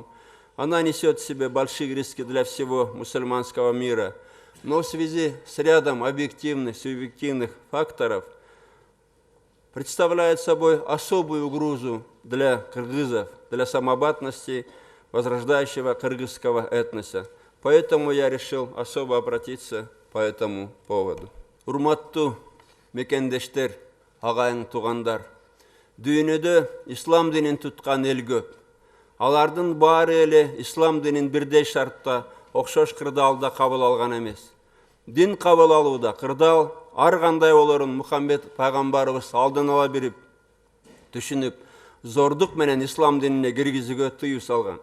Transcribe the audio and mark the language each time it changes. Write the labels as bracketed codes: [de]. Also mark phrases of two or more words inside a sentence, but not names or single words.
[ru] Она несет в себе большие риски для всего мусульманского мира, но в связи с рядом объективных, субъективных факторов представляет собой особую угрозу для кыргызов, для самобытности возрождающего кыргызского этноса. Поэтому я решил особо обратиться по этому поводу. [ky] Урматтуу мекендештер, агайың тугандар, дүйнөдө ислам динин туткан эл көп. Алардын баары эле ислам динин бирдей шартта окшош кырдаалда кабыл алган эмес. Дин кабыл алууда кырдаал ар кандай болорун Мухаммед пайгамбарыбыз алдын ала бирип, түшүнүп, зордук менен ислам динине киргизүүгө тыюу салган.